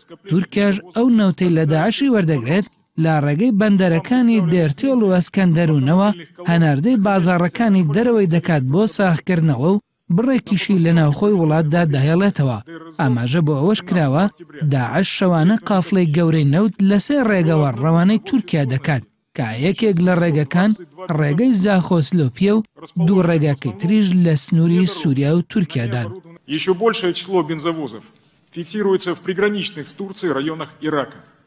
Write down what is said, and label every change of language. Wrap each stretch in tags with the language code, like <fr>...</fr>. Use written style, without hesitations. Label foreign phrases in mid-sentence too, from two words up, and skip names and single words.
<ckb>تورکیاش ئەو نەوتەی لە داعشی وەردەگرێت لە ڕێگەی بەندەرەکانی دێرتێڵ و ئەسکەندەرونەوە هەناردەی بازاڕەکانی دەرەوەی دەکات بۆ ساخکردنەوە و بڕێکیشی لە ناوخۆی وڵاتدا دەهێڵێتەوە. ئاماژە بۆ ئەوەش کراوە داعش شەوانە قافڵەی گەورەی نەوت لەسێر ڕێگەوە ڕەوانەی تورکیا دەکات کە یەکێک لە ڕێگەکان ڕێگەی زاخۆسلۆپیە و دوو ڕێگەکەی تریش لە سنووری سووریا و تورکیادان.</ckb> <ru>Еще большее число бензовозов фиксируется в приграничных с Турцией районах Ирака.</ru>